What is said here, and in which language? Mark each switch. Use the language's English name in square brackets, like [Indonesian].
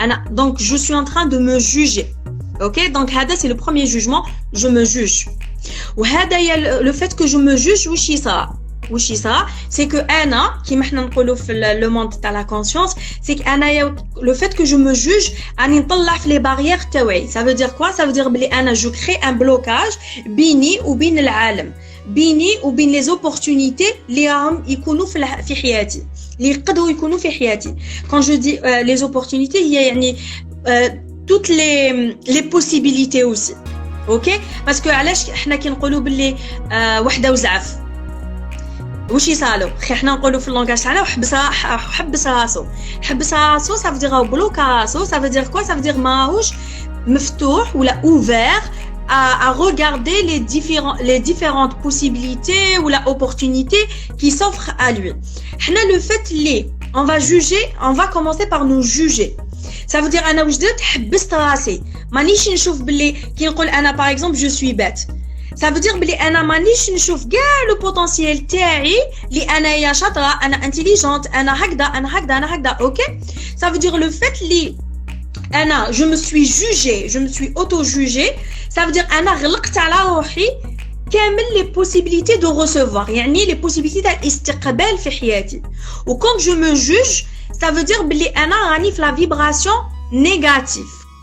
[French] Donc je suis en train de me juger. OK, donc [Arabic] هذا [French] c'est le premier jugement, je me juge. [Arabic] وهذا [French] le fait que je me juge [Arabic] وش يصرى [French] c'est que [Arabic] أنا كيما حنا نقولوا في [French] le monde [Arabic] تاع [French] la conscience, c'est que أنا le fait que je me juge [Arabic] راني نطلع في [French] les barrières [Arabic] تاعي. [French] Ça veut dire quoi? Ça veut dire [Arabic] بلي أنا [French] je crée un blocage [Arabic] بيني وبين العالم, بيني وبين [French] les opportunités [Arabic] اللي راهم يكونوا في حياتي, اللي يقدروا يكونوا في حياتي. [French] Quand je dis les opportunités [Arabic] هي يعني [French] toutes les possibilités aussi. OK, parce que [Arabic] علاش حنا كنقولوا باللي وحده وزعف واش يصالو خي حنا نقولوا في اللونغاج تاعنا وحبس راسو [French] ça veut dire [Arabic] بلوكا راسو, [French] ça veut dire quoi? Ça veut dire [Arabic] ماهوش مفتوح ولا [French] ouvert à regarder les différentes possibilités ou la opportunité qui s'offre à lui. [Arabic] حنا [French] le fait [Arabic] اللي [French] on va juger, on va commencer par nous juger. Ça veut dire [Arabic] أنا واش درت حبست راسي, مانيش نشوف باللي كي نقول أنا [French] par exemple je suis bête. Ça veut dire [Arabic] بلي أنا مانيش نشوف كاع [French] لو بوتنسيال [Arabic] تاعي اللي أنايا شاطرة, أنا انتيليجونت, أنا هكذا. [French] OK, ça veut dire le fait [Arabic] اللي أنا [French] je me suis jugée, je me suis auto-jugée, ça veut dire [Arabic] أنا غلقت على روحي كامل [French] les possibilités de recevoir, [Arabic] يعني [French] les possibilités [Arabic] تاع الاستقبال في حياتي. [French] و quand je me juge, ça veut dire [Arabic] بلي أنا راني في [French] la vibration négative.